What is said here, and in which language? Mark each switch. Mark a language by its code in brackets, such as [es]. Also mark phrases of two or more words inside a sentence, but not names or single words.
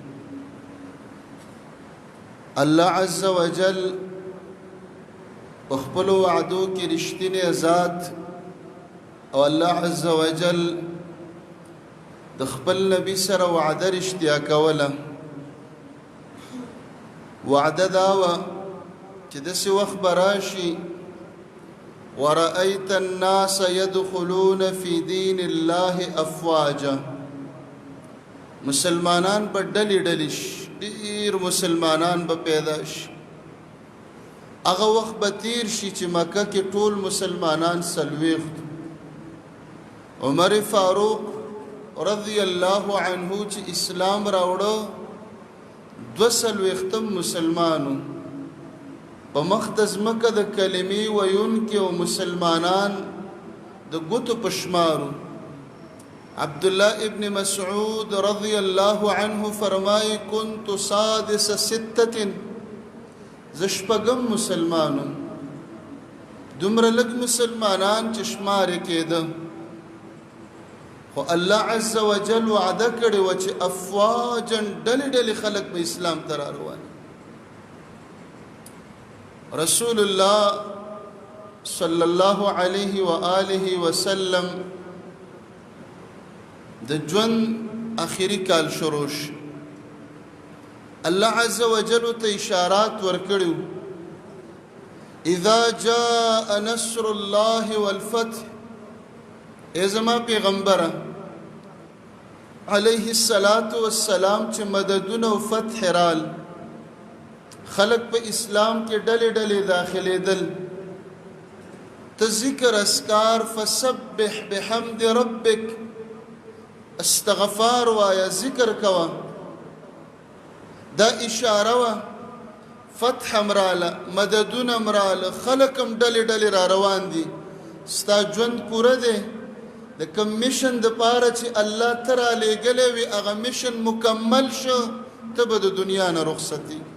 [ar] الله عز وجل [ps] په خپلو وعدو کې رښتینی ذات او [ar] الله عز وجل [ps] د خپل نبی سره وعده رښتیا کوله. وعده دا وه چې داسې وخت به راشي [ar] ورأيت الناس يدخلون في دين الله أفواجا، [ps] مسلمانان به ډلې ډلې شي، ډېر مسلمانان به پیدا شي. هغه وخت به تیر شي چې مکه کې ټول مسلمانان څلوېښت، عمر فاروق [ar] رضی الله عنه [ps] چې اسلام راوړه 22 مسلمانو، په مخ د ځمکه د کلمې ویونکي او مسلمانان د ګوتو په شمارو. عبدالله ابن مسعود [ar] رضی الله عنه [ps] فرمایي [ar] كنت سادس [ps] 6، زه شپږم مسلمانو، دومره لږ مسلمانان چې شمار یې کېده. خو [ar] الله عز وجل [ps] وعده کړې وه چې افواجا ډلې ډلې خلک به اسلام ته را روان. رسول الله [ar] صلی الله علیه و آله وسلم [ps] د ژوند اخیری کال شروع شو. [ar] الله عز وجل [ps] ته اشارات ورکړو، [ar] اذا جاء نصر الله والفتح، [ps] ای زما پیغمبره [ar] علیه الصلاة والسلام [ps] چې مددونه او فتح رال، خلق په اسلام کې ډلې ډلې داخلېدل، ته ذکر اسکار [ar] فسبح بحمد ربک، [ps] استغفار وایا، ذکر کوا. دا اشاره وا فتح مراله، مددونه مراله، خلقم ډلې ډلې را روان دي. ستا ژوند پوره دی، د کوم میشن د پاره چې الله ته را لېږلی وي هغه میشن مکمل شو، ته به د دنیا نه رخصتي.